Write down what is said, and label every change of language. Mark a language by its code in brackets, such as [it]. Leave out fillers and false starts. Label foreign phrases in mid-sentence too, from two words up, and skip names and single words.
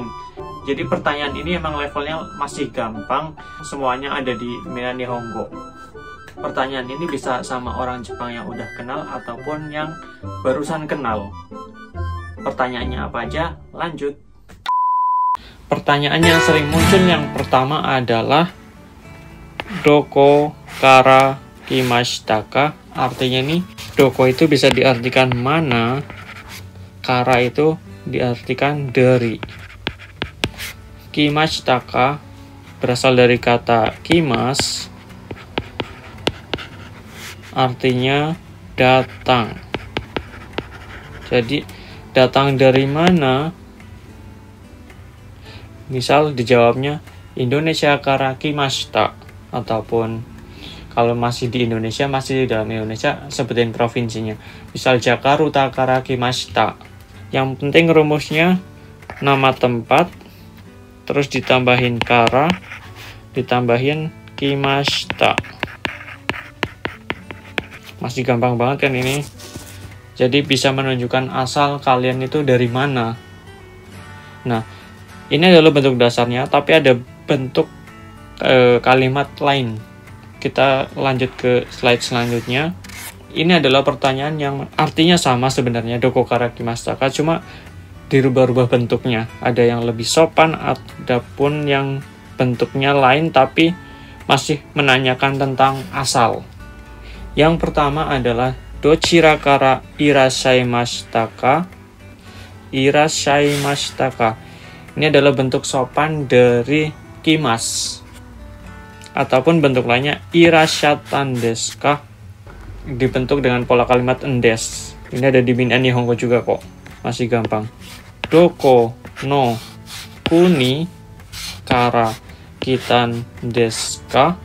[id] Jadi pertanyaan ini emang levelnya masih gampang, semuanya ada di Mina Nihongo. Pertanyaan ini bisa sama orang Jepang yang udah kenal ataupun yang barusan kenal. Pertanyaannya apa aja? Lanjut. Pertanyaan yang sering muncul yang pertama adalah [ja] どこから来ましたか? [id] Artinya nih, doko itu bisa diartikan mana, kara itu diartikan dari. [ja] 来ましたか [id] berasal dari kata kimas, artinya datang. Jadi datang dari mana? Misal dijawabnya Indonesia [ja] から来ました, [id] ataupun kalau masih di Indonesia, masih di dalam Indonesia, sebutin provinsinya. Misal Jakarta [ja] から来ました. [id] Yang penting rumusnya nama tempat, terus ditambahin kara, ditambahin kimashita. Masih gampang banget kan ini? Jadi bisa menunjukkan asal kalian itu dari mana. Nah, ini adalah bentuk dasarnya, tapi ada bentuk kalimat lain. Kita lanjut ke slide selanjutnya. Ini adalah pertanyaan yang artinya sama sebenarnya, [ja] どこから来ましたか, [id] cuma dirubah-rubah bentuknya. Ada yang lebih sopan, ada pun yang bentuknya lain tapi masih menanyakan tentang asal. Yang pertama adalah [ja] どちらからいらっしゃいましたか? いらっしゃいましたか. [id] Ini adalah bentuk sopan dari kimas. Ataupun bentuk lainnya [ja] いらしたんですか? [id] Dibentuk dengan pola kalimat endes. Ini ada di Mina Nihongo juga kok. Masih gampang. [ja] どこの国から来たんですか?